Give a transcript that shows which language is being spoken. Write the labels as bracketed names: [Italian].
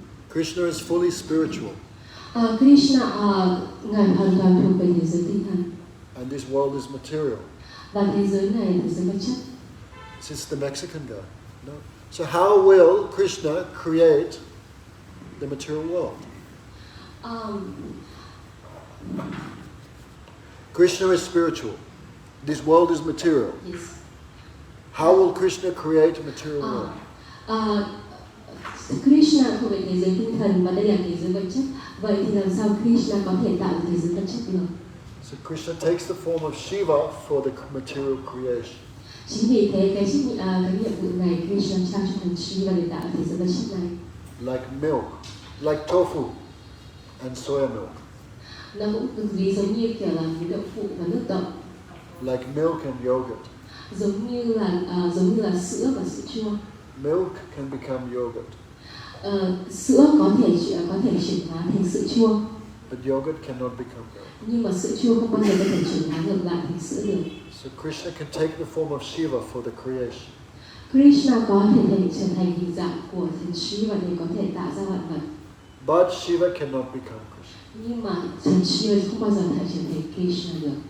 [English] Krishna is fully spiritual. [Vietnamese] Krishna ngài hoàn toàn thuộc về thế giới tinh thần. [English] And this world is material. [Vietnamese] Và thế giới này là thế giới vật chất. [English] It's the Mexican guy. No. So how will Krishna create the material world? Krishna is spiritual. This world is material. Yes. How will Krishna create a material world? [Vietnamese] Krishna thuộc về thế giới tinh thần và đây là thế giới vật chất. Vậy thì làm sao Krishna có thể tạo ra thế giới vật chất được? [English] So Krishna takes the form of Shiva for the material creation. [Vietnamese] Chính vì thế cái nhiệm vụ này Krishna trao cho thần Shiva để tạo thế giới vật chất này. [English] Like milk, like tofu and soya milk. [Vietnamese] Nó cũng được ví giống như kiểu là đậu phụ và nước đậu. [English] Like milk and yogurt. [Vietnamese] Giống như là sữa và sữa chua. [English] Milk can become yogurt. [Vietnamese] Sữa có thể chuyển hóa thành sữa chua. [English] But yogurt cannot become milk. [Vietnamese] Nhưng mà sữa chua không bao giờ có thể chuyển hóa ngược lại thành sữa được. [English] So Krishna can take the form of Shiva for the creation. [Vietnamese] Krishna có thể trở thành hình dạng của thần Shiva để có thể tạo ra vạn vật. [English] But Shiva cannot become Krishna. [Vietnamese] Nhưng mà thần Shiva không bao giờ thể trở thành Krishna được.